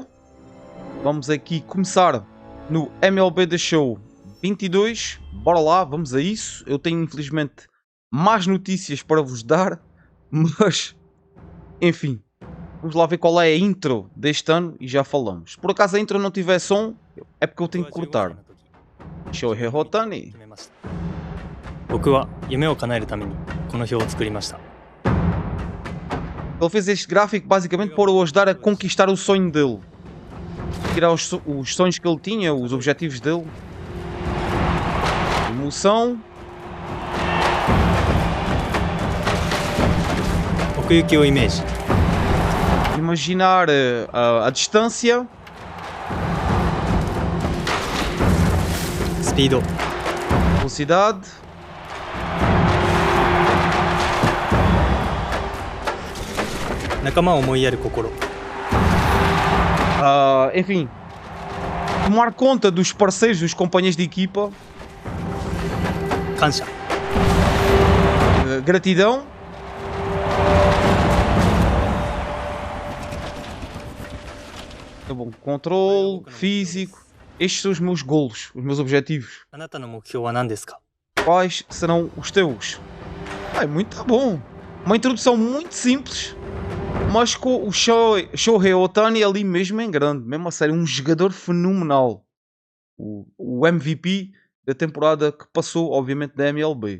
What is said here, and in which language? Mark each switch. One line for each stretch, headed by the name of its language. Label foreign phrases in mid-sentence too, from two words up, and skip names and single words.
Portuguese: Vamos aqui começar no MLB The Show 22. Bora lá, vamos a isso. Eu tenho infelizmente mais notícias para vos dar, mas enfim, vamos lá ver qual é a intro deste ano e já falamos. Se por acaso a intro não tiver som, é porque eu tenho que cortar. Shohei Ohtani.
Japanese: 僕は夢を叶えるためにこの表を作りました。
Portuguese: Ele fez este gráfico basicamente para o ajudar a conquistar o sonho dele. Tirar os sonhos que ele tinha, os objetivos dele. Emoção.
Japanese: 奥行きをイメージ。
Portuguese: Imaginar a distância.
Japanese: スピード。
Portuguese: Velocidade.
Japanese: 仲間を思いやる心。
Portuguese: Enfim. Tomar conta dos parceiros, dos companheiros de equipa.
Japanese: 感謝。
Portuguese: Gratidão. Tá bom. Controle, físico. Estes são os meus golos, os meus objetivos.
Japanese: あなたの目標は何ですか?
Portuguese: Quais serão os teus? É muito bom. Uma introdução muito simples, mas com o Shohei Ohtani ali mesmo em grande. Mesmo a sério, um jogador fenomenal. O MVP da temporada que passou, obviamente, da MLB.